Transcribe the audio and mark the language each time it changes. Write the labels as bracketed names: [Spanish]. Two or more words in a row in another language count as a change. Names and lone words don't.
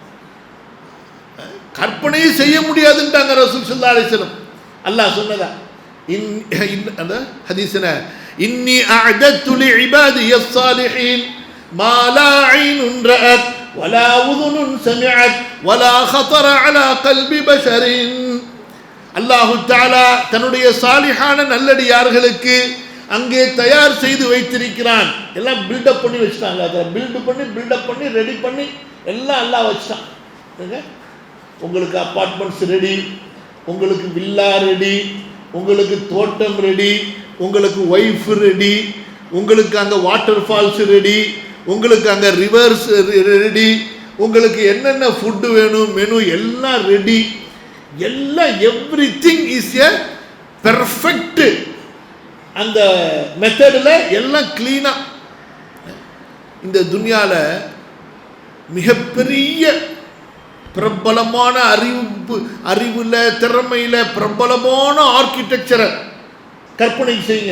[Tamil] கற்பனையே செய்ய முடியாதுன்றாங்க [Arabic] رسول صلى الله عليه وسلم. [Tamil] அல்லாஹ் சொன்னதா அந்த ஹதீஸ்ல, [Arabic] إني أعددت لعبادي الصالحين ما لا عين رأت ولا أذن سمعت ولا خطر على قلب بشر. الله تعالى [Tamil] தன்னுடைய சாலிஹான நல்லடியார்களுக்கு அங்கே தயார் செய்து வைத்திருக்கிறான். எல்லாம் பில்டப் பண்ணி வச்சுட்டாங்க. அதை பில்டப் பண்ணி ரெடி பண்ணி எல்லாம் அல்லாஹ் வச்சுட்டான். உங்களுக்கு அப்பார்ட்மெண்ட்ஸ் ரெடி, உங்களுக்கு வில்லா ரெடி, உங்களுக்கு தோட்டம் ரெடி, உங்களுக்கு ஒய்ஃப் ரெடி, உங்களுக்கு அங்கே [English] water falls [Tamil] ரெடி, உங்களுக்கு அங்கே ரிவர்ஸ் ரெடி, உங்களுக்கு என்னென்ன ஃபுட்டு வேணும் மெனு எல்லாம் ரெடி. எல்லாம் [English] every thing is a perfect. [Tamil] அந்த மெத்தடில் எல்லாம் கிளீனா. இந்த துன்யால மிகப்பெரிய பிரபலமான அறிவுல திறமையில பிரபலமான ஆர்கிடெக்சரை கற்பனை செய்யுங்க.